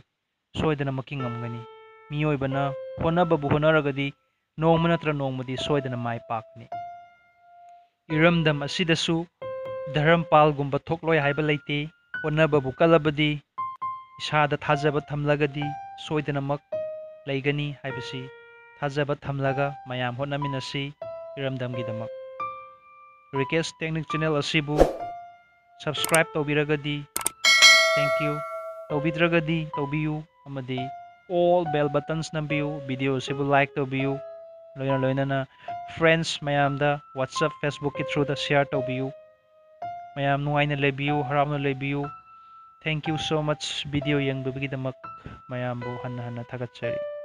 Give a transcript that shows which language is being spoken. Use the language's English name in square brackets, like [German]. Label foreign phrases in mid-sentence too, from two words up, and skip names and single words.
[Manipuri] ꯁꯣꯏꯗꯅꯃꯛꯀꯤ ꯉꯝꯒꯅꯤ꯫ ꯃꯤꯑꯣꯏꯕꯅ ꯍꯣꯠꯅꯕꯕꯨ ꯍꯣꯠꯅꯔꯒꯗꯤ ꯅꯣꯡꯃ ꯅꯠꯇ꯭ꯔ ꯅꯣꯡꯃꯗꯤ ꯁꯣꯏꯗꯅ ꯃꯥꯏ ꯄꯥꯛꯀꯅꯤ꯫ ꯏꯔꯝꯗꯝ ꯑꯁꯤꯗꯁꯨ ꯙꯔꯝꯄꯥꯜꯒꯨꯝꯕ ꯊꯣꯛꯂꯣꯏ ꯍꯥꯏꯕ ꯂꯩꯇꯦ꯫ ꯍꯣꯠꯅꯕꯕꯨ ꯀꯜꯂꯕꯗꯤ, ꯏꯁꯥꯗ ꯊꯥꯖꯕ ꯊꯝꯂꯒꯗꯤ ꯁꯣꯏꯗꯅꯃꯛ ꯂꯩꯒꯅꯤ ꯍꯥꯏꯕꯁꯤ ꯊꯥꯖꯕ ꯊꯝꯂꯒ ꯃꯌꯥꯝ ꯍꯣꯠꯅꯃꯤꯟꯅꯁꯤ ꯏꯔꯝꯗꯝꯒꯤꯗꯃꯛ꯫ ꯔꯤꯀꯦꯁ ꯇꯦꯛꯅꯤꯛ ꯆꯦꯅꯦꯜ ꯑꯁꯤꯕꯨ ꯁꯕꯁꯀ꯭ꯔꯥꯏꯕ ꯇꯧꯕꯤꯔꯒꯗꯤ ꯊꯦꯡꯛ ꯌꯨ, ꯇꯧꯕꯤꯗ꯭ꯔꯒꯗꯤ ꯇꯧꯕꯤꯌꯨ amadi [English] all bell buttons [Manipuri] nambiyu, video sibu like tawbiyu, loina friends mayamda WhatsApp Facebook ki [English] through the share [Manipuri] tawbiyu. Mayam nuaina lebiyu, haramna lebiyu. [English] Thank you so much video [Manipuri] yang bibigidamak mayambo hanna hanna thagatchari.